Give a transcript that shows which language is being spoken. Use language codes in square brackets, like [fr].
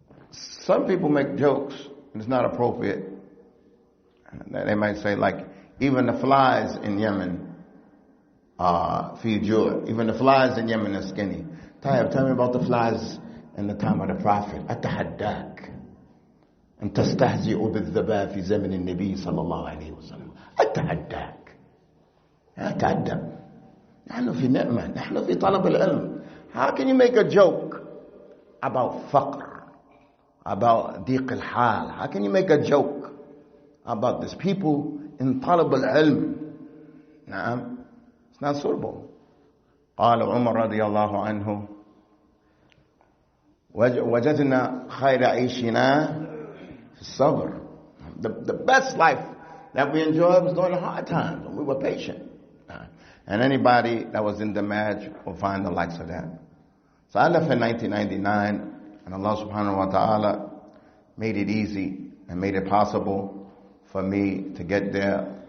[en] Some people make jokes, and it's not appropriate. They might say, like, even the flies in Yemen feed you. Even the flies in Yemen are skinny. Tayyib, tell me about the flies in the time of the Prophet. [ar] أتحداك أن تستهزئ بالذباب في زمن النبي صلى الله عليه وسلم. أتحداك. أتعدم. نحن في نعمة. نحن في طلب العلم. [en] How can you make a joke about faqr, about diq al-hal? How can you make a joke about this? People in talab al-ilm. It's not suitable. [ar] قال عمر رضي الله عنه وجدنا خير عيشنا في الصبر. [en] The best life that we enjoyed was during the hard times when we were patient. And anybody that was in the Damaj will find the likes of that. So I left in 1999, and Allah subhanahu wa ta'ala made it easy and made it possible for me to get there.